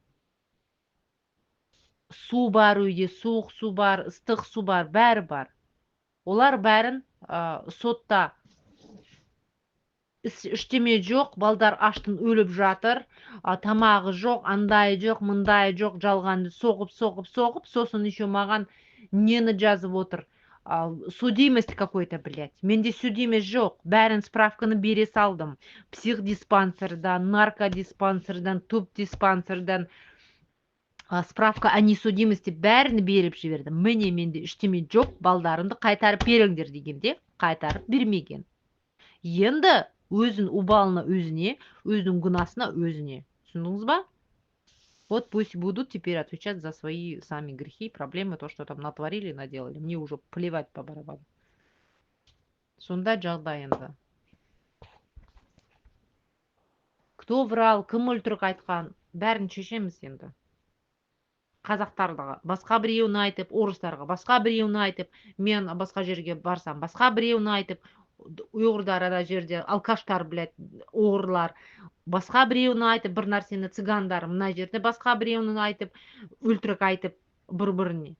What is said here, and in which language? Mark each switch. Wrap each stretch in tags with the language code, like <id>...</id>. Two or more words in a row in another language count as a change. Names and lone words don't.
<kk>Су бар үйде, суық су бар, ыстық су бар, бәрі бар. Олар бәрін сотта іштеме жоқ, балдар аштан өліп жатыр, тамағы жоқ, андай жоқ, мындай жоқ, жалғанды соғып, сосын еще маған нені жазып отыр.</kk> <ru>Судимость какой-то, блядь.</ru> <kk>Менде судимость жоқ. Бәрін справканы бере салдым. Психдиспансердан, наркодиспансердан, тубдиспансердан,</kk> <ru>справка о несудимости</ru> <kk>бәрін беріп жібердім. Міне менде іштеме жоқ, балдарымды қайтарып беріңдер дегенде, қайтарып бермеген. Енді өзін убалына өзіне, өзінің гунасына өзіне. Түсіндіңіз ба?</kk> <ru>Вот пусть будут теперь отвечать за свои сами грехи, проблемы, то, что там натворили, наделали. Мне уже плевать по барабану.</ru> <kk>Сонда жағдай енді.</kk> <ru>Кто врал,</ru> <kk>кім өлтірік айтқан, бәрін шешеміз енді. Қазақтарға басқа біреуін айтып, орыстарға басқа біреуін айтып, мен басқа жерге барсам басқа біреуін айтып, ұйғырдар ана жерде алкаштар, блядь, оғырлар, басқа біреуін айтып, бір нәрсені цыгандар мына жерде басқа біреуін айтып, өлтірік айтып бір-біріне.</kk>